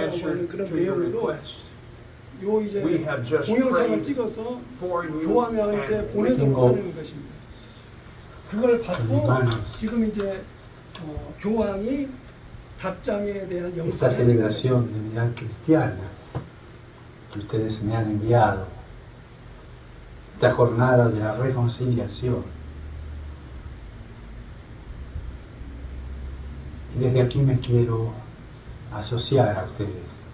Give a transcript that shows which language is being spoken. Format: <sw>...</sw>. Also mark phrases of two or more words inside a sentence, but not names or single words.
<en>answer</en> <ko>하는</ko> <en>to</en> <ko>그런</ko> <en>your</en> <ko>내용으로</ko> <en>request,</en> <ko>요 이제</ko> <en>we have just</en> <ko>동영상을</ko> <en>prayed</en> <ko>찍어서</ko> <en>for you</en> <ko>교황한테</ko> <en>and</en> <ko>보내도록</ko> <en>with</en> <ko>하는 것입니다. 그걸 받고 지금 이제 교황이 답장에 대한</ko> <es>Esta</es> <ko>영상을 찍고</ko> <es>celebración</es> <ko>있습니다.</ko> <es>de unidad cristiana que ustedes me han enviado, esta jornada de la reconciliación, y desde aquí me quiero asociar a ustedes.</es>